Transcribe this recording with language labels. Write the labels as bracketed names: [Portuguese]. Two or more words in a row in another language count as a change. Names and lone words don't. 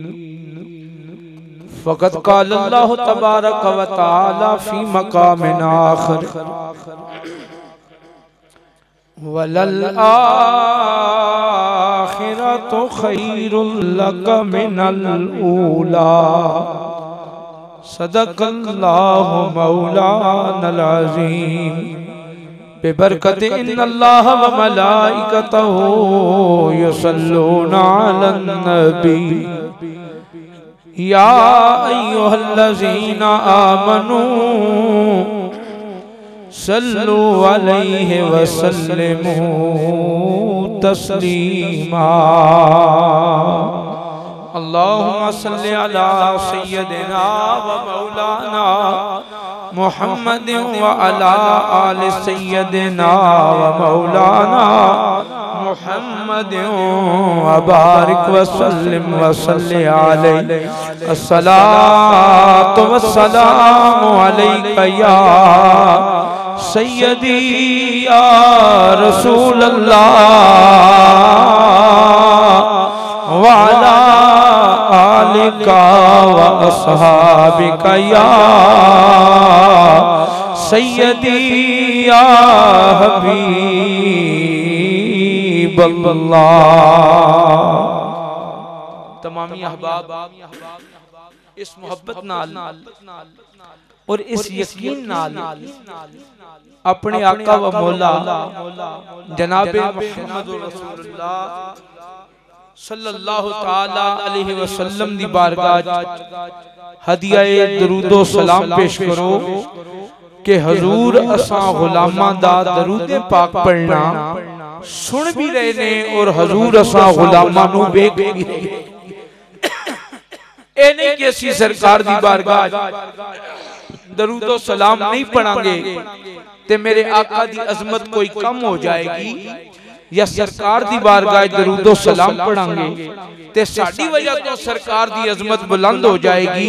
[Arabic] فقط قال الله تبارك وتعالى في مقام آخر وللآخرة خير لك من الأولى. صدق الله مولانا العظيم. ببركة إن الله وملائكته يصلون على النبي يا أيها الذين آمنوا صلوا عليه وسلموا تسليما. اللهم صل على سيدنا ومولانا محمد وعلى آل سيدنا ومولانا محمد وبارك وسلم وصل عليه. الصلاة والسلام عليك يا سيدي يا رسول الله وعلى آلك وأصحابك يا سيدي يا حبيب الله. [Punjabi] تمامی احباب اس محبت نال اور اس یقین نال اپنے آقا و مولا جنابِ [Arabic] محمد رسول الله صلى الله تعالى عليه وسلم [Punjabi] دی بارگاہ ہدیۂ درود و سلام پیش کرو کہ حضور اساں غلاماں دا درودِ پاک پڑھنا سن بھی رہے نے اور حضور اساں غلاماں نوں ویکھ بھی رہے. ای نہیں کہ اسی سرکار دی بارگاہ درود و سلام نہیں پڑھاں گے تے میرے آقا دی عظمت کوئی کم ہو جائے گی، یا سرکار دی بارگاہ درود و سلام پڑھاں گے تے ساڈی وجہ توں سرکار دی عظمت بلند ہو جائے گی.